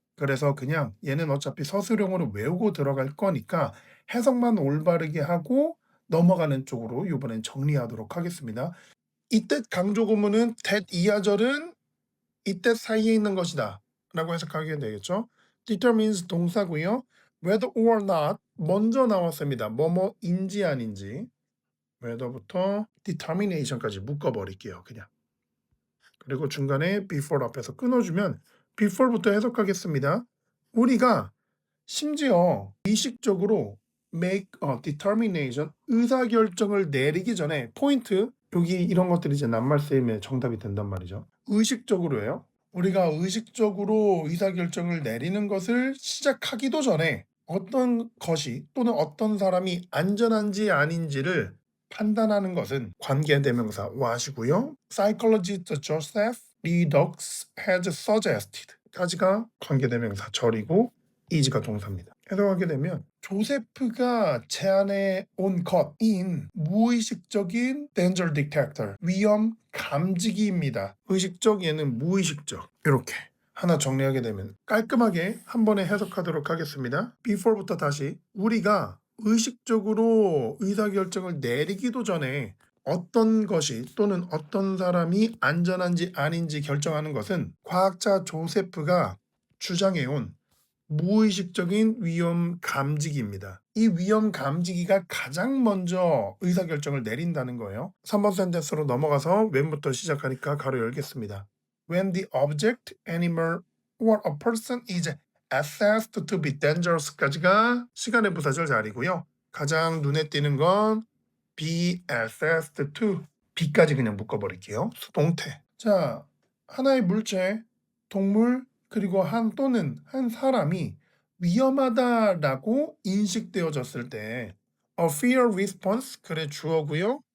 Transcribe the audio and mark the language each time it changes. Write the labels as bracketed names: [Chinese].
[Korean] 그래서 그냥 얘는 어차피 서술형으로 외우고 들어갈 거니까 해석만 올바르게 하고 넘어가는 쪽으로 이번엔 정리하도록 하겠습니다. 이때 강조 구문은 that 이하절은 이때 사이에 있는 것이다 라고 해석하게 되겠죠. determines 동사고요. [English] whether or not [Korean] 먼저 나왔습니다. 뭐뭐인지 아닌지 whether부터 determination까지 묶어버릴게요. 그냥. 그리고 중간에 before 앞에서 끊어주면 before부터 해석하겠습니다. 우리가 심지어 의식적으로 [English] make a determination [Korean] 의사결정을 내리기 전에 포인트 여기 이런 것들이 이제 낱말 쓰임의 정답이 된단 말이죠. 의식적으로예요. 우리가 의식적으로 의사결정을 내리는 것을 시작하기도 전에 어떤 것이 또는 어떤 사람이 안전한지 아닌지를 판단하는 것은 관계대명사 what이고요. [English] Psychologist Joseph Redox has suggested [Korean] 까지가 관계대명사 절이고 is가 동사입니다. 해석하게 되면 조세프가 제안해 온 것인 무의식적인 [English] danger detector, [Korean] 위험 감지기입니다. 의식적 얘는 무의식적. 이렇게 하나 정리하게 되면 깔끔하게 한 번에 해석하도록 하겠습니다. before부터 다시 우리가 의식적으로 의사결정을 내리기도 전에 어떤 것이 또는 어떤 사람이 안전한지 아닌지 결정하는 것은 과학자 조세프가 주장해온 무의식적인 위험 감지기입니다. 이 위험 감지기가 가장 먼저 의사결정을 내린다는 거예요. 3번 센텐스로 넘어가서 왼부터 시작하니까 가로 열겠습니다. [English] When the object, animal, or a person is assessed to be dangerous [Korean] 까지가 시간의 부사절 자리고요. 가장 눈에 띄는 건 [English] be assessed to be [Korean] 까지 그냥 묶어버릴게요. 수동태. 자, 하나의 물체, 동물, 그리고 또는 한 사람이 위험하다라고 인식되어졌을 때 [English] a fear response [Korean] 글의 주어고요.